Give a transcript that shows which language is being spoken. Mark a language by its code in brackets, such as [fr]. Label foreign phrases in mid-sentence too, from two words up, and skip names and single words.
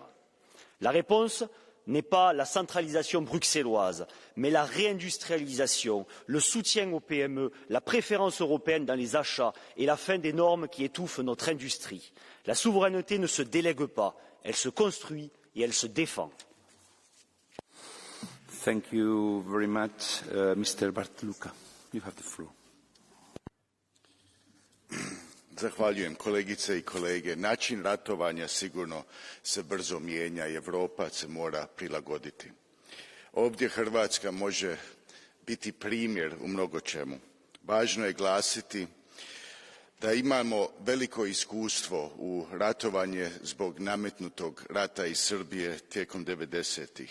[fr] La réponse n'est pas la centralisation bruxelloise, mais la réindustrialisation, le soutien aux PME, la préférence européenne dans les achats et la fin des normes qui étouffent notre industrie. La souveraineté ne se délègue pas, elle se construit et elle se défend. [en] Thank you very much. Mr. Bartluka, you have the floor. [hr] Zahvaljujem kolegice i kolege. Način ratovanja sigurno se brzo mijenja i Europa se mora prilagoditi. Ovdje Hrvatska može biti primjer u mnogo čemu. Važno je glasiti da imamo veliko iskustvo u ratovanje zbog nametnutog rata iz Srbije tijekom 90-ih.